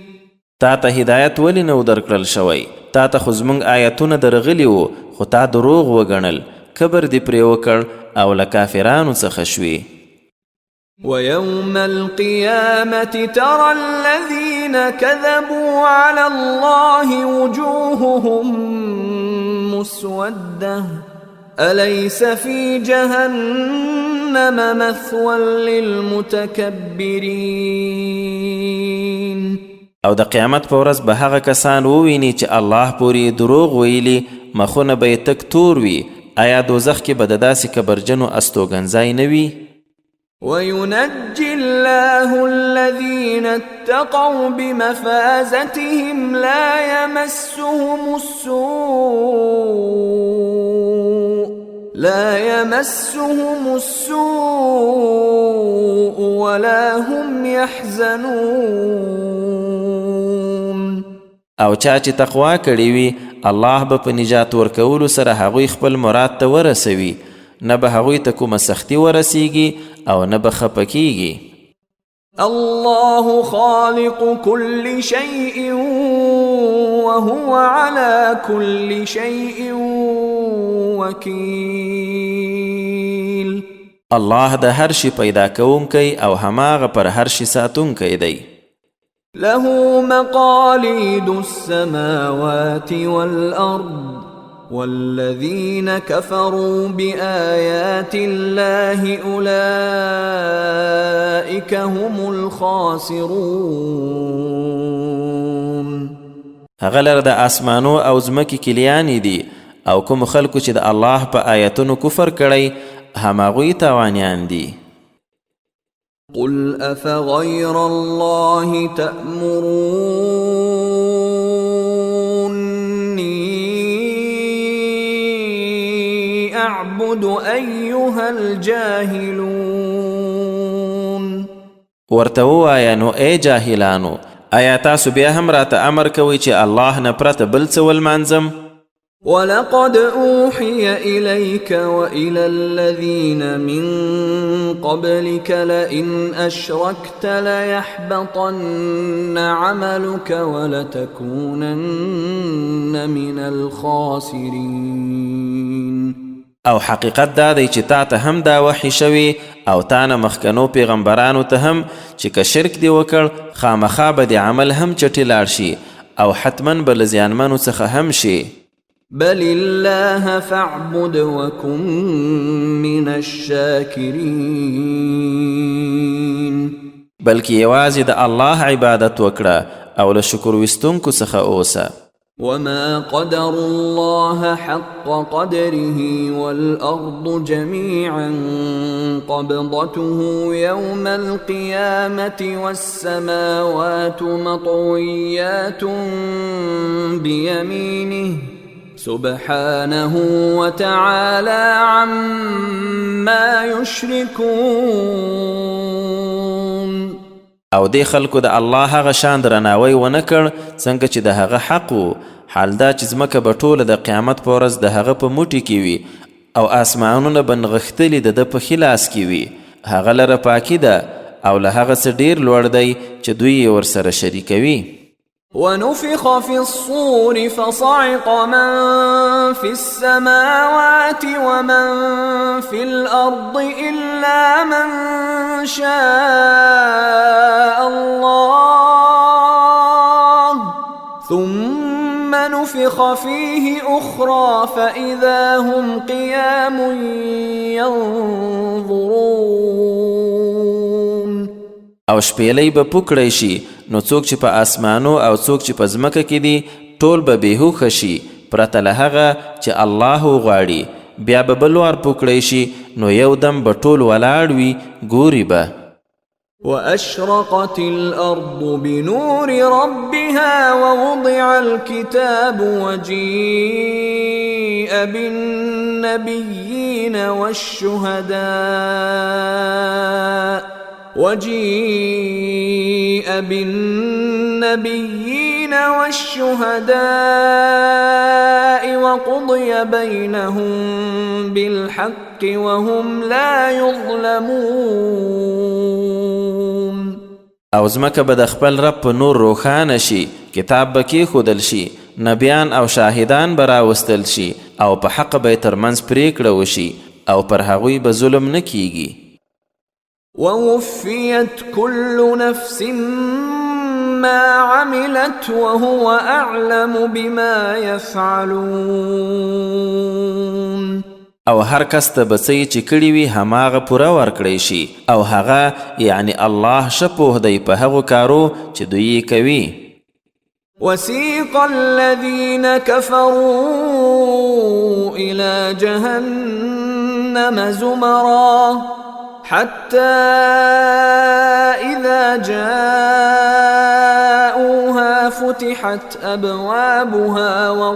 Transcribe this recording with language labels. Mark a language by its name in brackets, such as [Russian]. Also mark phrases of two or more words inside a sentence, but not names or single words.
[Pashto] تا ته هدایت ولې نه درکړل شوی؟ تا ته خو زموږ آیتونه درغلي وو خو تا دروغ وګڼل، کبر دې پرې وکړ او له کافرانو څخه شوې. [Arabic] ويوم القيامة ترى الذين كذبوا على الله وجوههم مسودة أليس في جهنم مثوى للمتكبرين. [Pashto] او د قیامت په ورځ به هغه کسان وویني چې الله پورې دروغ ویلي مخونه به یې تک تور وي. آیا دوزخ کې به د داسې کبرجنو استوګنځای نه وي؟ [Arabic] وينجي الله الذين اتقوا بمفازتهم لا يمسهم السوء ولا هم يحزنون. [Pashto] او چا چې تقوا کړې وي الله به په نجات ورکولو سره هغوی خپل مراد ته ورسوي، نه به هغوی ته کومه سختی ورسیږي او نه به خفه کیږي. [Arabic] الله خالق كل شيء وهو على كل شيء وكيل. [Pashto] الله د هر شي پیدا کوونکی او هماغه پر هر شي ساتونکی دی. [Arabic] له مقاليد السماوات والأرض والذين كفروا بآيات الله أولئك هم الخاسرون. [Pashto] هغه لره د اسمانو او ځمکې کلیانې دي او کوم خلکو چې د الله په آیتونو کفر کړی هماغوی تاوانیان دي. [Arabic] قل أفغير الله تأمروني أعبد أيها الجاهلون. [Pashto] ورته ووایه نو ای جاهلانو آیا تاسو بیا هم راته امر کوئ چې الله نه پرته بل څه ولمانځم؟ [Arabic] ولقد أوحي إليك وإلى الذين من قبلك لئن أشركت ليحبطن عملك ولتكونن من الخاسرين. [Pashto] او حقیقت دا دی چې تا ته هم دا وحی شوی او تا نه مخکنو پیغمبرانو ته هم چې که شرک دی وکړ خامخا به د عمل هم چټي لاړ شي او حتما به له زیانمنو څخه هم شي. [Arabic] بل الله فاعبد وكن من الشاكرين. [Pashto] بلکې یوازې د الله عبادت وکړه او له شکر ویستونکو څخه اوسه. [Arabic] وما قدر الله حق قدره والأرض جميعا قبضته يوم القيامة والسماوات مطويات بيمينه سبحانه وتعالى عما يشركون. [Pashto] او دې خلکو د الله هغه شان درناوی ونه کړ څنګه چې د هغه حق و. حال دا چې ځمکه به ټوله د قیامت په ورځ د هغه په موټي کې وي او آسمانونه به نغښتلي د ده په ښي لاس کې وي. هغه لره پاکي ده او له هغه څه ډېر لوړ دی چې دوی یې ورسره شریکوي. [Arabic] ونفخ في الصور فصعق من في السماوات ومن في الأرض إلا من شاء الله ثم نفخ فيه أخرى فإذا هم قيام ينظرون. [Pashto] او شپېلۍ به پوکړی شي نو څوک چې په آسمانو او څوک چې په ځمکه کې دي ټول به بېهوښه شي پرته له هغه چې الله وغواړي. بیا به بل وار پوکړی شي نو یو دم به ټول ولاړ وي ګوري به. [Arabic] وأشرقت الأرض بنور ربها ووضع الكتاب وجيء بالنبيين والشهداء وقضي بينهم بالحق وهم لا يظلمون. [Pashto] او ځمکه به د خپل رب په نور روښانه شي، کتاب به کېښودل شي، نبیان او شاهدان به راوستل شي او په حق به یې ترمنځ پرېکړه وشي او پر هغوی به ظلم نه کیږي. [Arabic] ووفيت كل نفس ما عملت وهو أعلم بما يفعلون. [Pashto] او هر کس ته به څه چې کړي وي هماغه پوره ورکړی شي او هغه یعنی الله ښه پوه دی په هغو کارو چې دوی یې کوي. [Arabic] وسيق الذين كفروا إلى جهنم زمرا حتى إذا جاءوها فتحت أبوابها